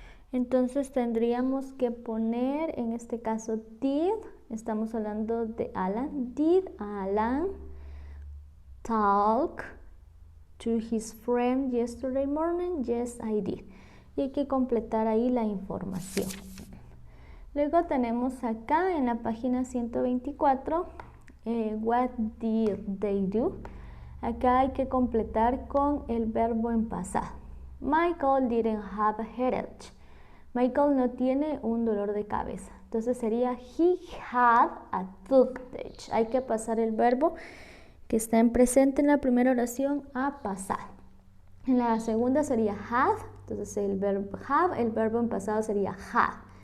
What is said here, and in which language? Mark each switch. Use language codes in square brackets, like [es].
[es] Entonces tendríamos que poner, en este caso, did, estamos hablando de Alan. [en] Did Alan talk to his friend yesterday morning? Yes, I did. [es] Y hay que completar ahí la información. Luego tenemos acá en la página 124, [en] what did they do? [es] Acá hay que completar con el verbo en pasado. [en] Michael didn't have a headache. [es] Michael no tiene un dolor de cabeza. Entonces sería [en] he had a toothache. [es] Hay que pasar el verbo que está en presente en la primera oración a pasado. En la segunda sería had. Entonces el verbo have, el verbo en pasado sería had.